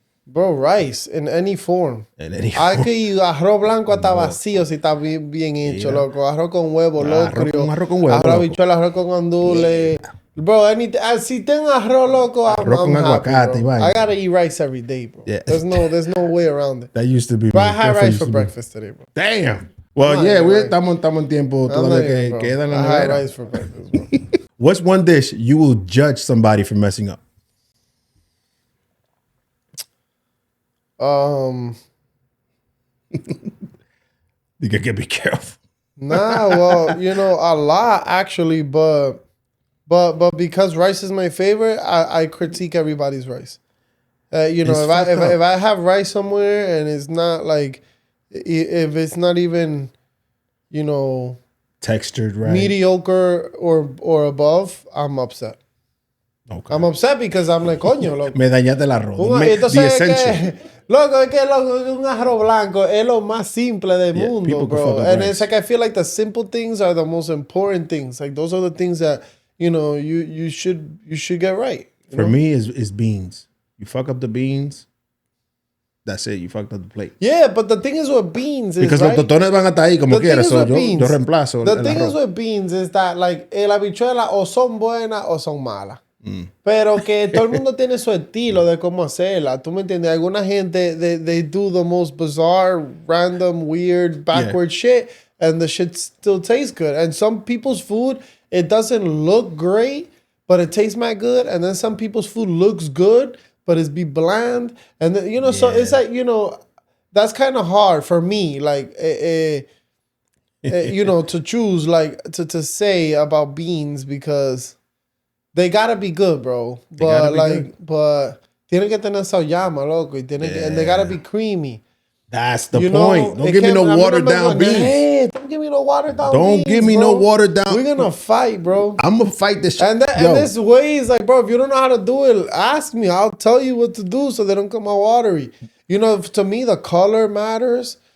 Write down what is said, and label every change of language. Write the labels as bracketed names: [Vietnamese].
[English] Bro, rice in any form. I could eat [Spanish] arroz blanco hasta vacío si está bien hecho, loco. Arroz con huevo, loco. Arroz con huevo. Arroz habichuela, arroz con andule. Yeah. Bro, si tengo arroz, loco, [English] I'm happy, bro. I gotta eat rice every day, bro. Yeah. There's no way around it. That used to be. But I had rice for breakfast today, bro. Damn. [Spanish] Well, estamos en tiempo todavía que queda en la nevera. [English] I had rice for breakfast, bro. What's one dish you will judge somebody for messing up? You gotta be careful. Nah, well, a lot actually, but because rice is my favorite, I critique everybody's rice. If I have rice somewhere and it's not like, if it's not even, textured right, mediocre or above, I'm upset. Okay. I'm upset because I'm like, [Spanish] coño, loco. Me dañaste el arroz. [English] The essential. [Spanish] Loco, un arroz blanco es lo más simple del mundo, bro. [English] And it's like, I feel like the simple things are the most important things. Like, those are the things that, you should get right. For me, is beans. You fuck up the beans, that's it. You fucked up the plate. Yeah, but the thing is with beans is, [Spanish] because los totones van a estar ahí como quiera. So yo reemplazo [English] the thing is with beans is that, like, [Spanish] la habichuela o son buenas o son malas. Pero que todo el mundo tiene su estilo de cómo hacerla. ¿Tú me entiendes? Alguna gente, [English] they do the most bizarre, random, weird, backward shit, and the shit still tastes good. And some people's food, it doesn't look great, but it tastes mad good. And then some people's food looks good, but it's be bland. And then, so it's like, that's kind of hard for me, like, to choose, like, to say about beans, because they gotta be good, bro. But [Spanish] tienen que tener esa llama, loco. [English] And they gotta be creamy. That's the point. Don't give me no watered down beans. Hey, don't give me no watered down beans. Don't give me no watered down. We're gonna fight, bro. I'm gonna fight this shit. And this way is like, bro, if you don't know how to do it, ask me. I'll tell you what to do so they don't come out watery. To me, the color matters.